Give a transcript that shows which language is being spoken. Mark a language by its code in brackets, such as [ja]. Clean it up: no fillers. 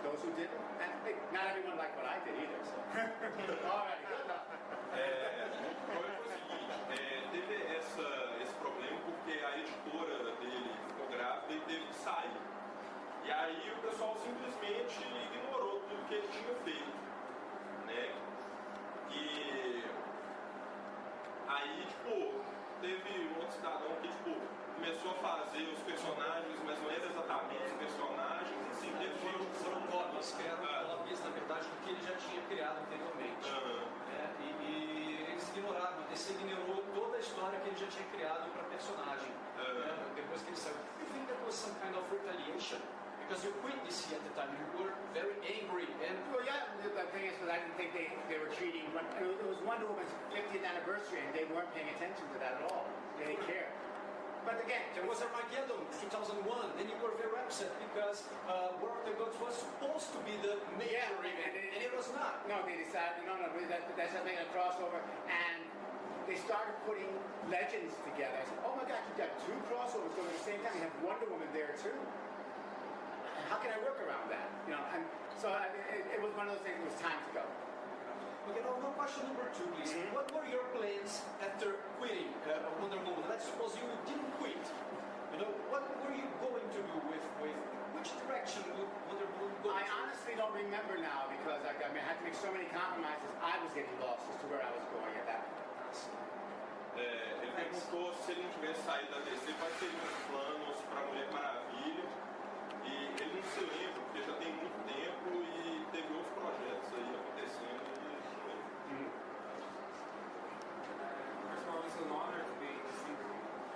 [en] Those who didn't, not everyone liked what I did either. So. All right, good luck. [pt] Foi o seguinte, teve esse problema porque a editora dele ficou grávida e teve que sair. E aí o pessoal simplesmente ignorou tudo que ele tinha feito, né? E aí, tipo, teve um outro cidadão que, tipo, começou a fazer os personagens, mas não era exatamente os personagens, assim, foram cópias, que eram cópias, na verdade, do que ele já tinha criado anteriormente. E eles ignoraram, ele ignorou toda a história que ele já tinha criado para personagem. Depois que ele saiu. [en] You think that was some kind of retaliation? Because you quit DC at the time, you were very angry. And Well, yeah, the thing is, because I didn't think they were treating, it was Wonder Woman's 50th anniversary, and they weren't paying attention to that at all. They didn't care. But again, there was Armageddon 2001, and you were very upset because War of the Gods was supposed to be the major event, and it was not. No, they decided, no, that's not making a crossover, and they started putting legends together. I said, oh my God, you got two crossovers going at the same time. You have Wonder Woman there too. How can I work around that? You know, and so it was one of those things. It was time to go. Okay, now question number 2, please. Mm-hmm. What were your plans after quitting Wonder Woman? Let's suppose you didn't quit. You know, what were you going to do with which direction would Wonder Woman go? I honestly don't remember now because I had to make so many compromises. I was getting lost as to where I was going at that point. [pt] Ele perguntou se ele não tivesse saído da DC, quais seriam os planos para Mulher Maravilha. E ele não se lembra, porque já tem muito tempo e teve outros projetos aí acontecendo. [en] First of all, it's an honor to be in this interview.